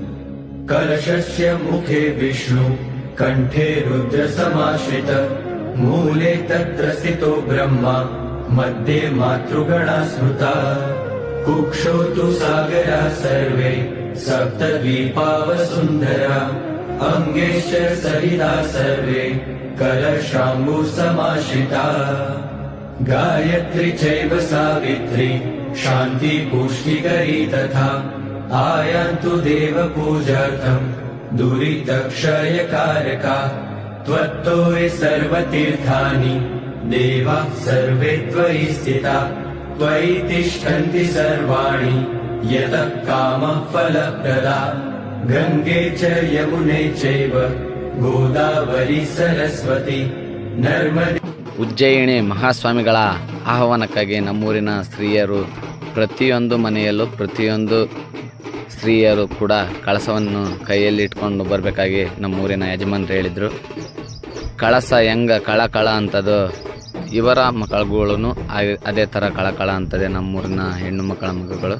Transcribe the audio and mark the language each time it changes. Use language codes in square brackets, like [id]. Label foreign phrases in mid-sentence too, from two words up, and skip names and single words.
[sa] કલશસ્ય મુખે વિષ્ણુ કંઠે રુદ્ર સમાશ્રિત મૂલે તત્ર સ્થિતો બ્રહ્મા મધ્યે માતૃગણા સ્મૃતા કુક્ષો તુ સાગરા સર્વે સપ્તદ્વીપાવસુંધરા અંગેશ્ચ સરિતા સર્વે કલશાંબુ સમાશ્રિતા ગાયત્રી ચૈવ સાવિત્રી शांति पुष्टिकरी तथा आयान्तु देव पूजार्थं दुरितक्षयकारका त्वत्तो सर्वतीर्थानि देवा सर्वे त्वयि स्थिता त्वयि तिष्ठन्ति सर्वाणि यतः कामः फलप्रदा गंगे च यमुने चैव गोदावरी सरस्वती नर्मदे. [kn] ಉಜ್ಜಯಿನಿ ಮಹಾಸ್ವಾಮಿಗಳ ಆಹ್ವಾನಕ್ಕಾಗಿ ನಮ್ಮೂರಿನ ಸ್ತ್ರೀಯರು ಪ್ರತಿಯೊಂದು ಮನೆಯಲ್ಲೂ ಪ್ರತಿಯೊಂದು ಸ್ತ್ರೀಯರು ಕೂಡ ಕಳಸವನ್ನು ಕೈಯಲ್ಲಿ ಇಟ್ಕೊಂಡು ಬರಬೇಕಾಗಿ ನಮ್ಮೂರಿನ ಯಜಮಾನರು ಹೇಳಿದರು. ಕಳಸ ಹೆಂಗ ಕಳಕಳ ಅಂತದು ಇವರ ಮಕ್ಕಳುಗಳು ಅದೇ ಥರ ಕಳಕಳ ಅಂತದೆ ನಮ್ಮೂರಿನ ಹೆಣ್ಣು ಮಕ್ಕಳ ಮಕ್ಕಳು.